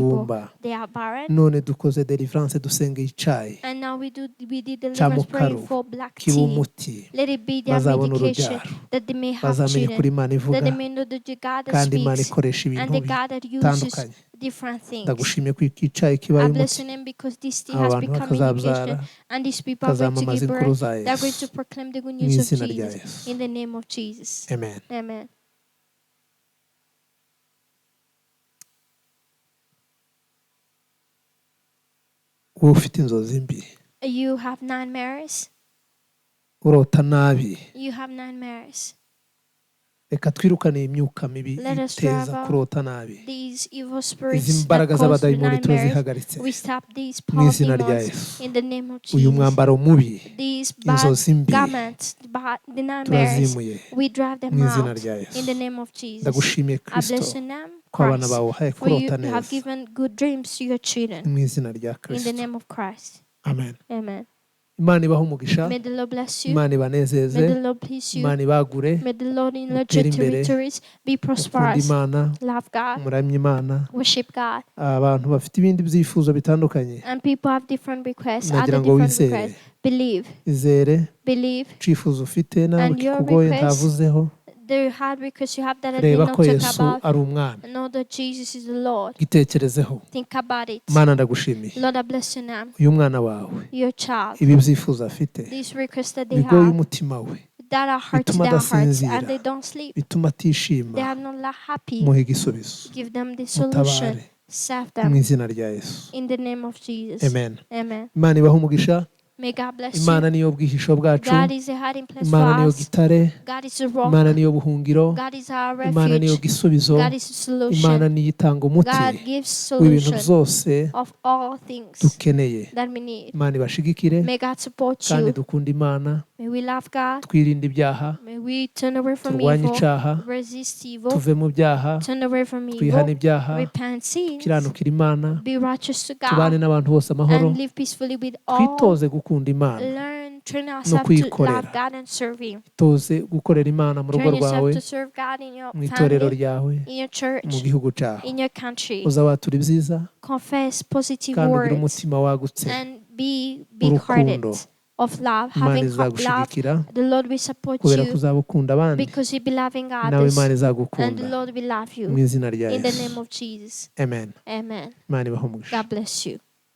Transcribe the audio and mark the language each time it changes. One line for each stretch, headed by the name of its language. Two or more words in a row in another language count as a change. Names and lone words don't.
Kinyarwanda: n'ingumba.
English: They are barren.
Kinyarwanda: None dukoze deliverance, dusengeye icyayi
English: And now we did deliverance
Kinyarwanda: Chamukaru,
English: praying for black
Kinyarwanda: kiba
English: tea.
Kinyarwanda: umuti,
English: Let it be their
Kinyarwanda: bazabona
English: medication
Kinyarwanda: urubyaro,
English: that they may have
Kinyarwanda: bazamenye kuri
English: children.
Kinyarwanda: Imana
English: That
Kinyarwanda: ivuga
English: they may know that you God that
Kinyarwanda: kandi Imana
English: speaks
Kinyarwanda: ikoresha
English: and
Kinyarwanda: ibintu
English: the God that uses
Kinyarwanda: bitandukanye.
English: different things.
Kinyarwanda: Ndagushimiye ko iki cyayi kibaye
English: I bless
Kinyarwanda: umuti,
English: your name because this tea
Kinyarwanda: aba
English: has
Kinyarwanda: bantu
English: become
Kinyarwanda: bakazabyara,
English: medication and these people are going to
Kinyarwanda: bakazamamaza
English: give
Kinyarwanda: inkuru
English: birth.
Kinyarwanda: za
English: They are going to
Kinyarwanda: Yesu
English: proclaim the good
Kinyarwanda: mu
English: news of
Kinyarwanda: izina rya
English: Jesus
Kinyarwanda: Yesu.
English: in the name of Jesus.
Kinyarwanda: Amen.
English: Amen.
Kinyarwanda: Wowe ufite inzozi mbi,
English: You have nightmares.
Kinyarwanda: urota nabi,
English: You have nightmares.
Kinyarwanda: reka twirukane imyuka mibi
English: Let us
Kinyarwanda: iteza
English: drive out
Kinyarwanda: kurota nabi.
English: These evil
Kinyarwanda: Izi
English: spirits that
Kinyarwanda: mbaraga
English: cause the
Kinyarwanda: z'abadayimoni
English: nightmares.
Kinyarwanda: turazihagaritse
English: We stop these
Kinyarwanda: mu
English: power
Kinyarwanda: izina rya
English: demons
Kinyarwanda: Yesu.
English: in the name of
Kinyarwanda: Uyu
English: Jesus.
Kinyarwanda: mwambaro mubi
English: These bad
Kinyarwanda: inzozi mbi
English: garments, the nightmares,
Kinyarwanda: turazimuye
English: we drive them
Kinyarwanda: mu izina
English: out
Kinyarwanda: rya Yesu.
English: in the name of Jesus.
Kinyarwanda: Ndagushimiye
English: I
Kinyarwanda: Kristo
English: bless your name,
Kinyarwanda: ko abana
English: Christ,
Kinyarwanda: bawe wahaye
English: for you
Kinyarwanda: kurota
English: have
Kinyarwanda: neza
English: given good dreams to your children
Kinyarwanda: mu izina rya
English: in the
Kinyarwanda: Kristo.
English: name of Christ.
Kinyarwanda: Amen.
English: Amen.
Kinyarwanda: Imana ibahe umugisha,
English: May the Lord bless you.
Kinyarwanda: Imana
English: May
Kinyarwanda: ibanezeze,
English: the Lord please you.
Kinyarwanda: Imana ibagure,
English: May the Lord enlarge
Kinyarwanda: mutere
English: your
Kinyarwanda: imbere,
English: territories. Be
Kinyarwanda: mukunda
English: prosperous.
Kinyarwanda: Imana,
English: Love God.
Kinyarwanda: muramye Imana.
English: Worship God.
Kinyarwanda: Abantu bafite ibindi byifuzo bitandukanye,
English: And people have different requests.
Kinyarwanda: nagira
English: Other
Kinyarwanda: ngo
English: different
Kinyarwanda: wizere,
English: requests. Believe.
Kinyarwanda: izere
English: Believe.
Kinyarwanda: icyifuzo ufite nawe
English: And your
Kinyarwanda: kikugoye
English: request,
Kinyarwanda: ntavuzeho,
English: the hard requests you have that I did
Kinyarwanda: reba
English: not
Kinyarwanda: ko
English: talk
Kinyarwanda: Yesu
English: about.
Kinyarwanda: ari umwami,
English: Know that Jesus is the Lord.
Kinyarwanda: gitekerezeho.
English: Think about it.
Kinyarwanda: Mana ndagushimiye,
English: Lord, I bless your name.
Kinyarwanda: uyu mwana wawe
English: Your child.
Kinyarwanda: ibi byifuzo afite
English: These requests that they
Kinyarwanda: bigoye
English: have
Kinyarwanda: umutima we,
English: that are hurt
Kinyarwanda: bituma
English: their hearts
Kinyarwanda: adasinzira,
English: and they don't sleep.
Kinyarwanda: bituma atishima,
English: They are not happy.
Kinyarwanda: muhe igisubizo,
English: Give them the solution.
Kinyarwanda: mutabare
English: Save
Kinyarwanda: mu
English: them
Kinyarwanda: izina rya Yesu.
English: in the name of Jesus.
Kinyarwanda: Amen.
English: Amen.
Kinyarwanda: Imana ibahe umugisha,
English: May God bless
Kinyarwanda: Imana
English: you.
Kinyarwanda: niyo bwihisho bwacu,
English: God is a hiding place for
Kinyarwanda: Imana niyo
English: us.
Kinyarwanda: gitare,
English: God is a rock.
Kinyarwanda: Imana niyo buhungiro,
English: God is our
Kinyarwanda: Imana niyo
English: refuge.
Kinyarwanda: gisubizo,
English: God is a solution.
Kinyarwanda: Imana niyo itanga umuti
English: God gives
Kinyarwanda: w'ibintu
English: solution
Kinyarwanda: byose
English: of all things
Kinyarwanda: dukeneye.
English: that we need.
Kinyarwanda: Imana ibashigikire
English: May God support
Kinyarwanda: kandi
English: you.
Kinyarwanda: dukunda Imana,
English: May we love God.
Kinyarwanda: twirinde ibyaha,
English: May we turn away from
Kinyarwanda: turwanye
English: evil.
Kinyarwanda: icyaha,
English: Resist evil.
Kinyarwanda: tuve mu byaha,
English: Turn away from
Kinyarwanda: twihane
English: evil.
Kinyarwanda: ibyaha,
English: Repent sins.
Kinyarwanda: kiranukira Imana,
English: Be righteous to
Kinyarwanda: tubane
English: God.
Kinyarwanda: n'abantu bose amahoro,
English: And live peacefully with all.
Kinyarwanda: twitoze gukunda Imana,
English: Train ourselves to
Kinyarwanda: kuyikorera.
English: love God and serve Him.
Kinyarwanda: toze gukorera Imana mu rugo
English: Train
Kinyarwanda: rwawe,
English: yourself to serve God in your
Kinyarwanda: mu itorero
English: family,
Kinyarwanda: ryawe,
English: in your
Kinyarwanda: mu
English: church,
Kinyarwanda: gihugu cyawe.
English: in your country.
Kinyarwanda: Uza watura ibyiza
English: Confess positive
Kinyarwanda: kandi ugire
English: words
Kinyarwanda: umutima wagutse,
English: and be big-hearted
Kinyarwanda: urukundo.
English: of love.
Kinyarwanda: Imana
English: Having love,
Kinyarwanda: izagushigikira
English: the Lord will support
Kinyarwanda: kubera ko
English: you
Kinyarwanda: uzaba ukunda abandi,
English: because you be loving
Kinyarwanda: nawe
English: others,
Kinyarwanda: Imana
English: and the
Kinyarwanda: izagukunda
English: Lord will love
Kinyarwanda: mu
English: you
Kinyarwanda: izina rya
English: in the
Kinyarwanda: Yesu.
English: name of Jesus.
Kinyarwanda: Amen.
English: Amen.
Kinyarwanda: Imana ibahe umugisha.
English: God bless you.